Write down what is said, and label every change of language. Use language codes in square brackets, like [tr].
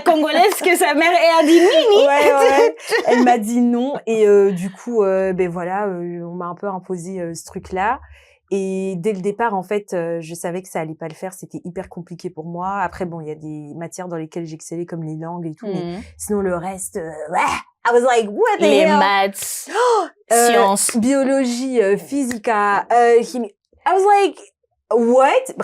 [fr] Congolaise que sa mère a dit nini. Ouais. Elle m'a dit non et du coup ben voilà, on m'a un peu imposé ce truc-là. Et dès le départ, en fait, je savais que ça allait pas le faire. C'était hyper compliqué pour moi. Après, bon, il y a des matières dans lesquelles j'excellais, comme les langues et tout. Mais sinon, le reste, [en] I was like, what the hell? [fr] Les maths, sciences. Biologie, physique, chimie. [en] I was like, what?